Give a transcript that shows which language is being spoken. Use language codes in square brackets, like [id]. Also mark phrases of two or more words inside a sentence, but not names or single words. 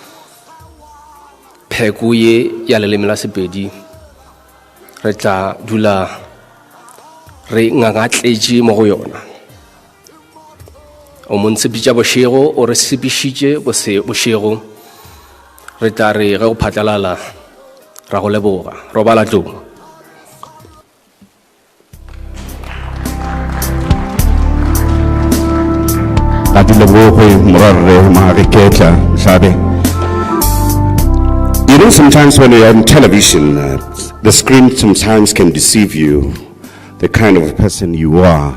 [nso] Pheko ye ya leleme la Sepedi re tla dula re ngangatletše mo go yona. O montshepitša bošego o re sepišitše bošego re tla re ge go phatlalala ra go leboga robala tlong. [en] You know, sometimes when you're on television, the screen sometimes can deceive you, the kind of person you are.